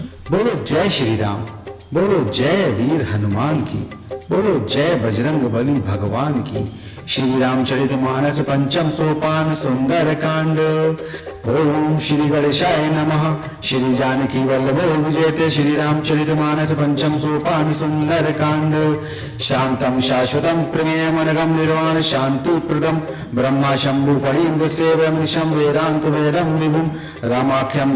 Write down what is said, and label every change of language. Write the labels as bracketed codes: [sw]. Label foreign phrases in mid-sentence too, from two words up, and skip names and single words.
[hi] बोलो जय श्री राम, बोलो जय वीर हनुमान की, बोलो जय बजरंग बली भगवान की। श्री रामचरित मानस पंचम सोपान सुंदर कांड। [sa] ओम श्री गणेशाय नमः। श्री जानकी वल्लभो विजयते। श्री रामचरित मानस पंचम सोपान सुंदर कांड। शांतम शाश्वतम प्रमेयमनघम निर्वाण शांति प्रदम ब्रह्मा शंभु फणीन्द्र सेवयमनिशम वेदांत वेदम विभुम रामाख्यम